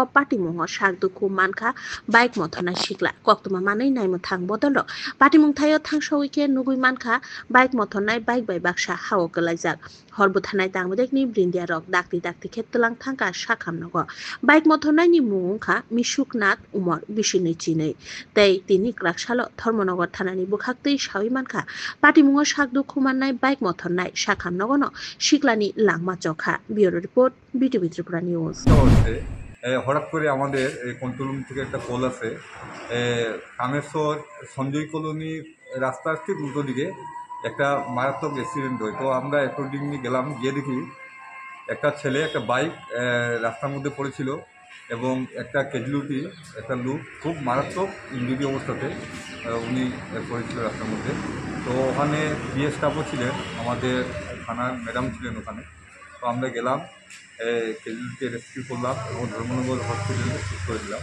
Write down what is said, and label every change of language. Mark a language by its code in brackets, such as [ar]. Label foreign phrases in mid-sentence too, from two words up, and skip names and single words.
[trp] पाटिमुङो सागदुखु मानखा बाइक मथननाय सिगला कक्तुमा मानै नायमो थां बदल पाटिमुं थायो थां सौइके नुगुइ मानखा बाइक मथननाय बाइक बाइ बाक्सा हाव गलाइजाक हरबो थानाय तांबुदेखनि ब्रिन्दिया रक दाक्ति दाक्ति खेतलां थांका साखामनगो बाइक मथननायनि मुंखा मिसुकनाथ उमर बिसिनै चिनै तै तिनि क्राकसालो धर्मनगर थानानि बुखाक्तै सावि मानखा पाटिमुङो सागदु खुमाननाय बाइक मथननाय साखामनगनो सिगलानि लांमा चखा [en] bureau report [trp] BTV त्रिपुरा निউজ [bn] হঠাৎ করে আমাদের এই কন্ট্রোল রুম থেকে একটা কল আছে কামেশ্বর সঞ্জয় কলোনি রাস্তার ঠিক উল্টো দিকে একটা মারাত্মক অ্যাক্সিডেন্ট হয় তো আমরা অ্যাকর্ডিংলি গেলাম গিয়ে দেখি একটা ছেলে একটা বাইক রাস্তার মধ্যে পড়েছিল এবং একটা ক্যাজুয়ালিটি একটা লোক খুব মারাত্মক ইনজুরি অবস্থাতে উনি পড়েছিল রাস্তার মধ্যে তো ওখানে বিএস স্টাফও ছিলেন আমাদের থানার ম্যাডাম ছিলেন ওখানে তো আমরা গেলাম [en] casualty rescue [bn] করলাম এবং ধর্মনগর হসপিটালে শিফট করে দিলাম